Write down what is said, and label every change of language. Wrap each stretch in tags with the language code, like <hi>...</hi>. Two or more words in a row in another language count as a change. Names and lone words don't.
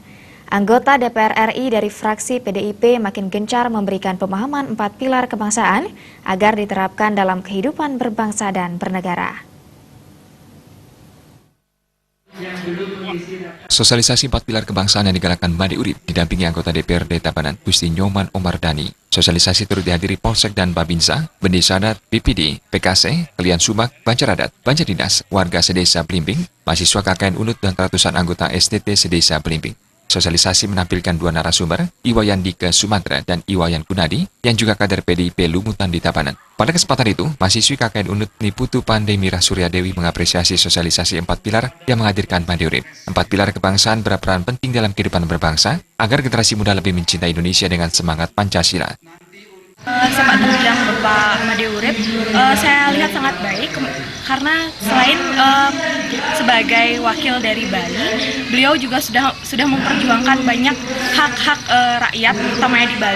<id>Anggota DPR RI dari fraksi PDIP makin gencar memberikan pemahaman 4 pilar kebangsaan agar diterapkan dalam kehidupan berbangsa dan bernegara. Sosialisasi 4 pilar kebangsaan yang digalakkan Made Urip didampingi anggota DPRD Tabanan Gusti Nyoman Omar Dani. Sosialisasi turut dihadiri Polsek dan Babinsa, Bendesa Adat, BPD, PKC, Kelian Sumak, Banjar Adat, Banjar Dinas, warga sedesa Blimbing, mahasiswa KKN Unut dan ratusan anggota SDT sedesa Blimbing. Sosialisasi menampilkan 2 narasumber, Iwayan Dike Sumatra dan Iwayan Kunadi, yang juga kader PDIP Lumutan di Tabanan. Pada kesempatan itu, mahasiswi KKN Unut Niputu Pandai Mira Surya Dewi mengapresiasi sosialisasi 4 pilar yang menghadirkan Made Urip. 4 pilar kebangsaan berperan penting dalam kehidupan berbangsa, agar generasi muda lebih mencintai Indonesia dengan semangat Pancasila. Sepak terjang Bapak Made Urip saya lihat sangat baik karena selain sebagai wakil dari Bali, beliau juga sudah memperjuangkan banyak hak-hak rakyat utamanya di Bali.</id>